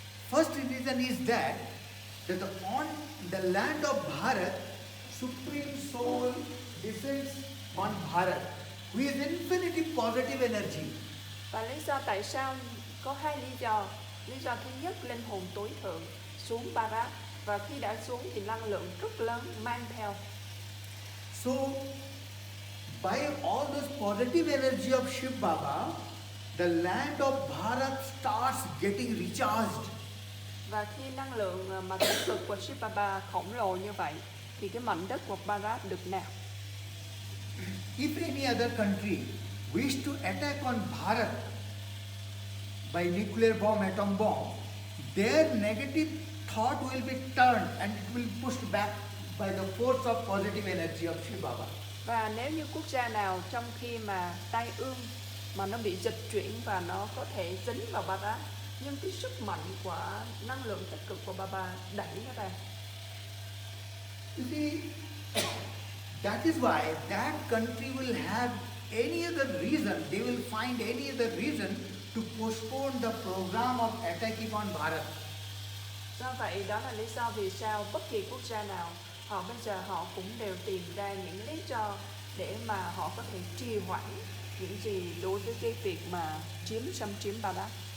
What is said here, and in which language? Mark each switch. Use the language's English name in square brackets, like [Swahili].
[English] First reason is that on the land of Bharat, Supreme Soul descends on Bharat, who is infinity positive energy. [Vietnamese] Và lý do tại sao có hai lý do. Lý do thứ nhất, linh hồn tối thượng xuống Bharat, và khi đã xuống thì năng lượng rất lớn mang theo. [English] So, by all this positive energy of Shiv Baba, the land of Bharat starts getting recharged. [Vietnamese] Và khi năng lượng mà tích cực của Shiv Baba khổng lồ như vậy thì cái mảnh đất của Bharat được nạp. [English] If any other country wish to attack on Bharat by nuclear bomb, atom bomb, their negative thought will be turned and it will be pushed back by the force of positive energy of Shiv Baba. [Vietnamese] Và nếu như quốc gia nào trong khi mà tai ương mà nó bị dịch chuyển và nó có thể dính vào Bharat, nhưng cái sức mạnh của năng lượng tích cực của Baba đẩy nó ra. [English] You see, that is why that country will have any other reason, they will find any other reason to postpone the program of attacking on Bharat. [Vietnamese] Do vậy đó là lý do vì sao bất kỳ quốc gia nào bây giờ họ cũng đều tìm ra những lý do để mà họ có thể trì hoãn những gì đối với cái việc mà xâm chiếm Bharat.